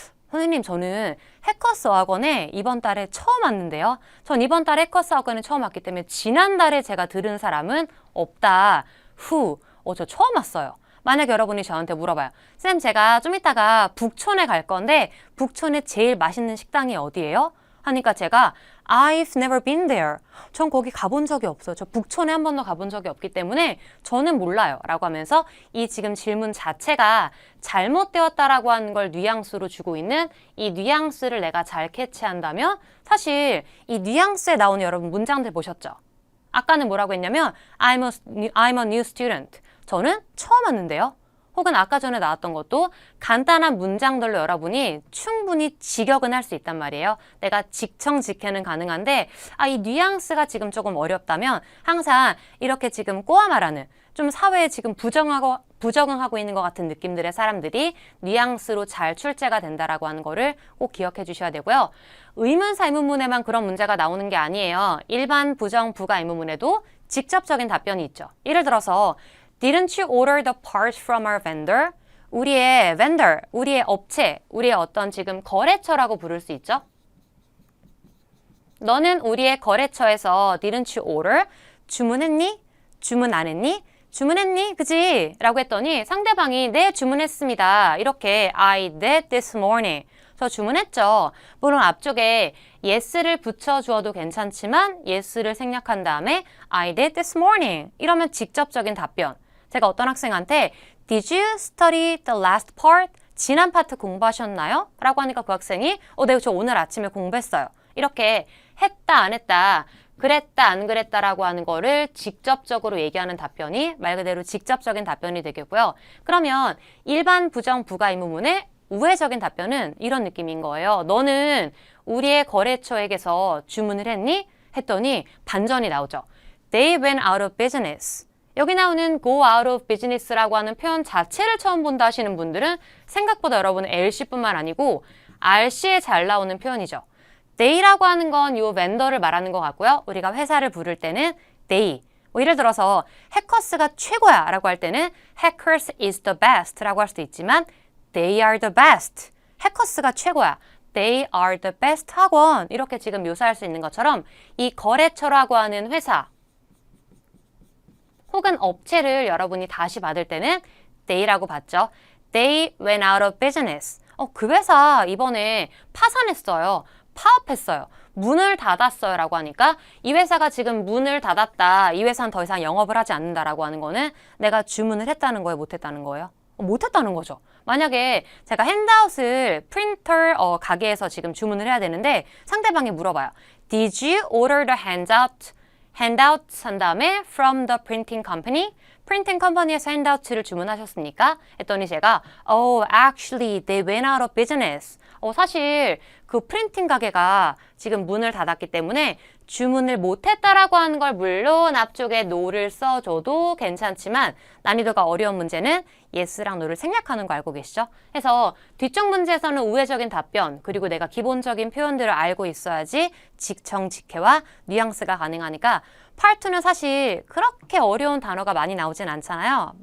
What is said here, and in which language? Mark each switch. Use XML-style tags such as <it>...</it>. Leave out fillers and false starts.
<ko>선생님, 저는 해커스 어학원에 이번 달에 처음 왔는데요. 전 이번 달에 해커스 어학원에 처음 왔기 때문에 지난달에 제가 들은 사람은 없다. Who? 저 처음 왔어요. 만약 여러분이 저한테 물어봐요. 쌤, 제가 좀 이따가 북촌에 갈 건데 북촌에 제일 맛있는 식당이 어디예요? 하니까 제가</ko> <en>I've never been there.</en> <ko>전 거기 가본 적이 없어요. 저 북촌에 한 번도 가본 적이 없기 때문에 저는 몰라요. 라고 하면서 이 지금 질문 자체가 잘못되었다라고 하는 걸 뉘앙스로 주고 있는 이 뉘앙스를 내가 잘 캐치한다면 사실 이 뉘앙스에 나오는 여러분 문장들 보셨죠? 아까는 뭐라고 했냐면</ko> <en>I'm a new student.</en> <ko>저는 처음 왔는데요. 혹은 아까 전에 나왔던 것도 간단한 문장들로 여러분이 충분히 직역은 할 수 있단 말이에요. 내가 직청직해는 가능한데 이 뉘앙스가 지금 조금 어렵다면 항상 이렇게 지금 꼬아 말하는 좀 사회에 지금 부적응하고 있는 것 같은 느낌들의 사람들이 뉘앙스로 잘 출제가 된다라고 하는 거를 꼭 기억해 주셔야 되고요. 의문사 의문문에만 그런 문제가 나오는 게 아니에요. 일반 부정 부가 의문문에도 직접적인 답변이 있죠. 예를 들어서</ko> <en>Didn't you order the parts from our vendor?</en> <ko>우리의 vendor, 우리의 업체, 우리의 어떤 지금 거래처라고 부를 수 있죠. 너는 우리의 거래처에서</ko> <en>didn't you order?</en> <ko>주문했니? 주문 안 했니? 주문했니? 그지? 라고 했더니 상대방이 네, 주문했습니다. 이렇게</ko> <en>I did this morning.</en> <ko>저 주문했죠. 물론 앞쪽에 yes를 붙여주어도 괜찮지만 yes를 생략한 다음에</ko> <en>I did this morning.</en> <ko>이러면 직접적인 답변. 제가 어떤 학생한테</ko> <en>Did you study the last part?</en> <ko>지난 파트 공부하셨나요? 라고 하니까 그 학생이 네, 저 오늘 아침에 공부했어요. 이렇게 했다 안 했다, 그랬다 안 그랬다라고 하는 거를 직접적으로 얘기하는 답변이 말 그대로 직접적인 답변이 되겠고요. 그러면 일반 부정 부가 의문문에 우회적인 답변은 이런 느낌인 거예요. 너는 우리의 거래처에게서 주문을 했니? 했더니 반전이 나오죠.</ko> <en>They went out of business.</en> <ko>여기 나오는 go out of business라고 하는 표현 자체를 처음 본다 하시는 분들은 생각보다 여러분 LC뿐만 아니고 RC에 잘 나오는 표현이죠. They라고 하는 건 이 벤더를 말하는 것 같고요. 우리가 회사를 부를 때는 they. 뭐 예를 들어서 해커스가 최고야 라고 할 때는</ko> <en>hackers is the best</en> <ko>라고 할 수도 있지만</ko> <en>they are the best.</en> <ko>해커스가 최고야.</ko> <en>They are the best 학원.</en> <ko>이렇게 지금 묘사할 수 있는 것처럼 이 거래처라고 하는 회사 혹은 업체를 여러분이 다시 받을 때는 they라고 받죠.</ko> <en>They went out of business.</en> <ko>그 회사 이번에 파산했어요. 파업했어요. 문을 닫았어요 라고 하니까 이 회사가 지금 문을 닫았다. 이 회사는 더 이상 영업을 하지 않는다라고 하는 거는 내가 주문을 했다는 거예요? 못했다는 거예요? 못했다는 거죠. 만약에 제가 핸드아웃을 프린터 가게에서 지금 주문을 해야 되는데 상대방이 물어봐요.</ko> <en>Did you order the handout</en> <ko>한 다음에</ko> <en>from the printing company?</en> <ko>프린팅 컴퍼니에서 핸드아웃을 주문하셨습니까? 했더니 제가</ko> <en>actually they went out of business.</en> <ko>사실 그 프린팅 가게가 지금 문을 닫았기 때문에 주문을 못했다라고 하는 걸 물론 앞쪽에 no를 써줘도 괜찮지만 난이도가 어려운 문제는 yes랑 no를 생략하는 거 알고 계시죠? 그래서 뒤쪽 문제에서는 우회적인 답변 그리고 내가 기본적인 표현들을 알고 있어야지 직청직해와 뉘앙스가 가능하니까 Part 2는 사실 그렇게 어려운 단어가 많이 나오진 않잖아요.</ko>